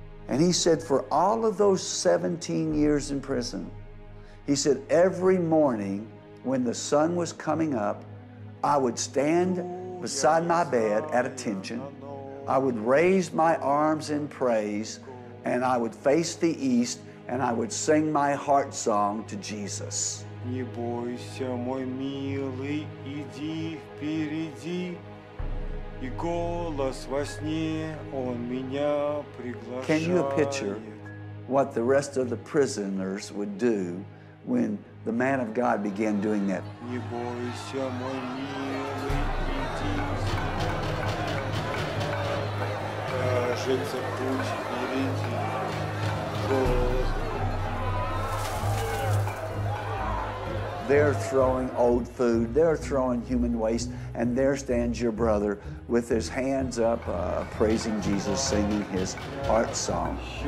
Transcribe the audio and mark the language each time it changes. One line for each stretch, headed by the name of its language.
English: And he said, for all of those 17 years in prison, he said, every morning when the sun was coming up, I would stand beside my bed at attention. I would raise my arms in praise, and I would face the east, and I would sing my heart song to Jesus.
Russian: Не бойся, мой милый, иди впереди, и голос во сне, он меня приглашает.
English: Can you picture what the rest of the prisoners would do when the man of God began doing that?
Russian: Не бойся, мой милый, иди, кажется, путь впереди, голос.
English: They're throwing old food, they're throwing human waste, and there stands your brother with his hands up, praising Jesus, singing his heart song.